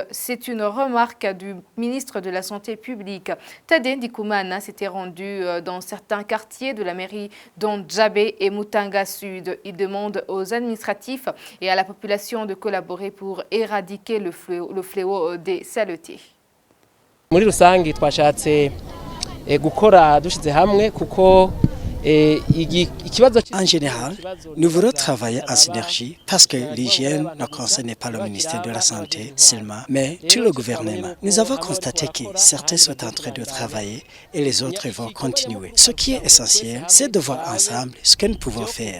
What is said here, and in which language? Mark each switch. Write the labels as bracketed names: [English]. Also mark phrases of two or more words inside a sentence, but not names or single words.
[French] C'est une remarque du ministre de la Santé publique. Tade Ndikumana s'était rendu dans certains quartiers de la mairie, dont Djabé et Mutanga Sud. Il demande aux administratifs et à la population de collaborer pour éradiquer le fléau des saletés. [Rundi] Muri rusangi twashatse gukora dushize hamwe kuko [French] En général, nous voulons travailler en synergie parce que l'hygiène ne concerne pas le ministère de la Santé seulement, mais tout le gouvernement. Nous avons constaté que certains sont en train de travailler et les autres vont continuer. Ce qui est essentiel, c'est de voir ensemble ce que nous pouvons faire.